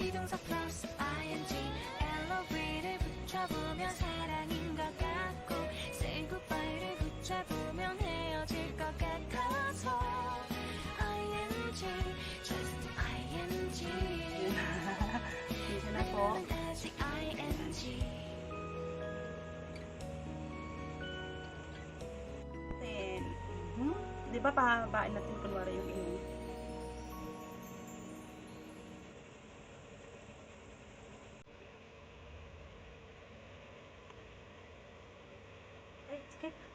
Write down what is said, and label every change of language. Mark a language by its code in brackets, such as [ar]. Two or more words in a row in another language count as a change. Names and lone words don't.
[en] So close ing LOV [ko] 를 붙여보면 사랑인 것 같고 [en] Say goodbye [ko] 를 붙여보면 헤어질 것 같아서 [en] ing just ing [tl] Dito na po. [ko] 나는 아직 ing [tl] Then, di ba pahabain natin kunwari yung ino? Ay, skip.